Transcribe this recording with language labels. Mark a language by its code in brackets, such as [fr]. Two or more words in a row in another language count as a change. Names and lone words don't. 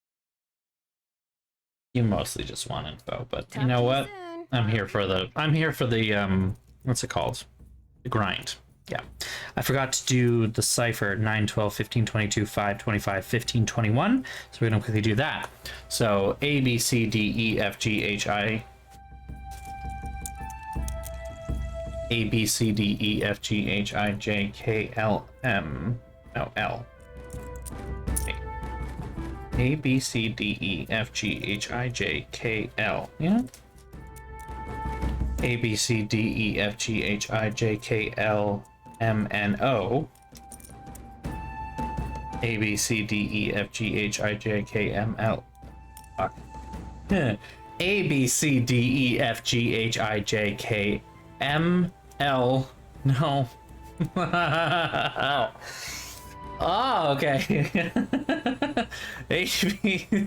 [en] You mostly just want info, but you know what? I'm here for the what's it called? The grind. Yeah. I forgot to do the cipher 9, 12, 15, 22, 5, 25, 15, 21. So we're going to quickly do that. So A, B, C, D, E, F, G, H, I. A, B, C, D, E, F, G, H, I, J, K, L, M. No, L. A, B, C, D, E, F, G, H, I, J, K, L. Yeah? A, B, C, D, E, F, G, H, I, J, K, L, M, N, O. A, B, C, D, E, F, G, H, I, J, K, M, L. Fuck. A, B, C, D, E, F, G, H, I, J, K, M, L. No. Oh, okay. H, B.